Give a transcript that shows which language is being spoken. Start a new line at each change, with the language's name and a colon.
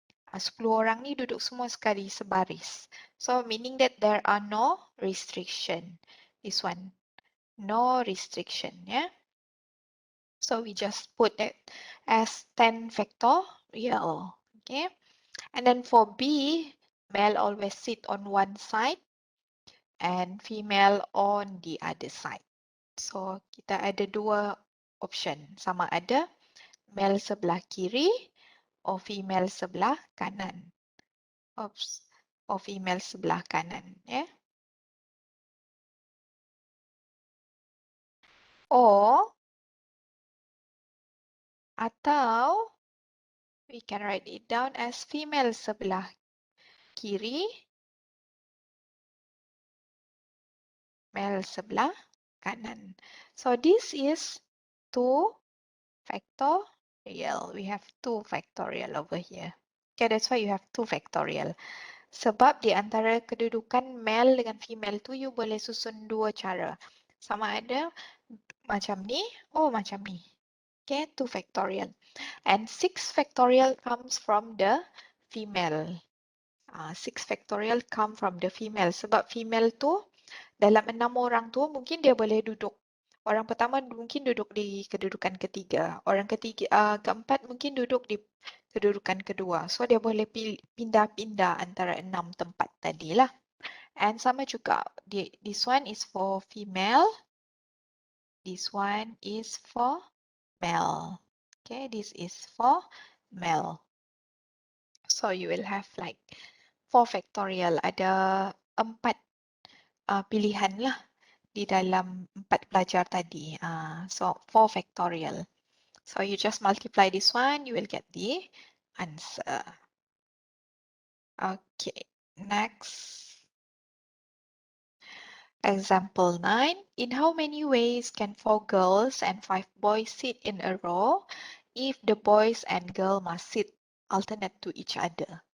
Malay: 10 orang ni duduk semua sekali sebaris.
English: So meaning that there are no restriction. This one. No restriction, yeah. So we just put it as 10 factorial, okay. And then for B, male always sit on one side and female on the other side.
Malay: So kita ada dua option, sama ada male sebelah kiri or female sebelah kanan.
English: Oops, or female
Malay: sebelah kanan,
English: yeah. Or atau we can write it down as female
Malay: sebelah kiri,
English: male
Malay: sebelah kanan.
English: So this is 2 factorial. We have 2 factorial over here. Okay, that's why you have 2 factorial.
Malay: Sebab di antara kedudukan male dengan female tu, you boleh susun dua cara. Sama ada macam ni, macam ni.
English: Okay, 2 factorial. And 6 factorial comes from the female. 6 factorial come from the female.
Malay: Sebab female tu, dalam 6 orang tu, mungkin dia boleh duduk. Orang pertama mungkin duduk di kedudukan ketiga. Orang keempat mungkin duduk di kedudukan kedua. So, dia boleh pindah-pindah antara 6 tempat tadi lah.
English: And
Malay: sama juga,
English: this one is for female. This one is for male. Okay, this is for male. So, you will have like 4 factorial.
Malay: Ada 4 pilihan lah di dalam 4 pelajar tadi.
English: So 4 factorial. So you just multiply this one, you will get the answer. Okay, next. Example 9. In how many ways can 4 girls and 5 boys sit in a row if the boys and girl must sit alternate to each other?